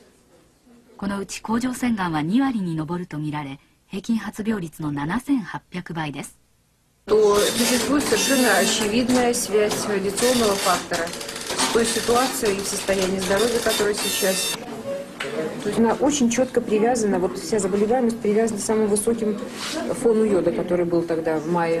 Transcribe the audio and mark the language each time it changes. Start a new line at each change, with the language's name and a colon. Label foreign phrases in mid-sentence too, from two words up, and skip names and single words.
Japanese: このうち甲状腺がんは2割に上るとみられ、平均発病率の7800倍です。
Russian: Существует совершенно очевидная связь радиационного фактора с той ситуацией и в состоянии здоровья, которое сейчас. То есть она очень четко привязана, вот вся заболеваемость привязана к самым высоким фону йода, который был тогда в мае.